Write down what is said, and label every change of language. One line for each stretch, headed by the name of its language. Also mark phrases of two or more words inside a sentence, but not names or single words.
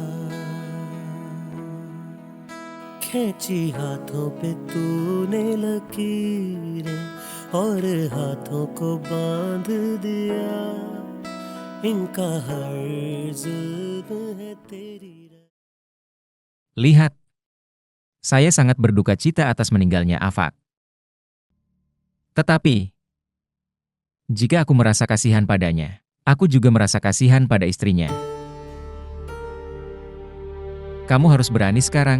Hindi: खींची हाथों पे तूने लकीरें और हाथों को बांध दिया इनका हर जुल्म है तेरी।
Indonesian: Lihat. Saya sangat berduka cita atas meninggalnya Afak. Tetapi, jika aku merasa kasihan padanya, aku juga merasa kasihan pada istrinya. Kamu harus berani sekarang.